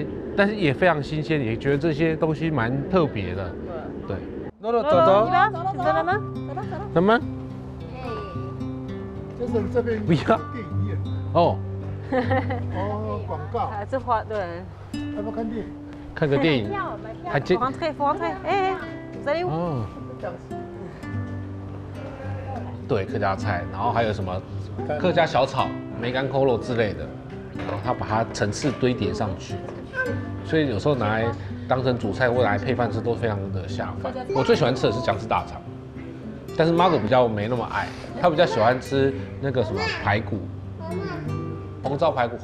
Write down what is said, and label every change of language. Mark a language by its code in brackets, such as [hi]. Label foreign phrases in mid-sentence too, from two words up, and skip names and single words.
[zh] 但是也非常新鲜，也觉得这些东西蛮特别的。对，走走。走吗？什么？就是这边不要电影院。哦。哦，广告。这花对。要不要看电影？看个电影。还接。 [fr] faut rentrer。哎，vous allez où？ [zh] 哦。对，客家菜，然后还有什么客家小炒、梅干扣肉之类的，然后他把它层次堆叠上去。所以有时候拿来当成主菜或拿来配饭吃都非常的下饭。我最喜欢吃的是姜丝大肠，但是 Margo 比较没那么爱，他比较喜欢吃那个什么排骨，红烧排骨。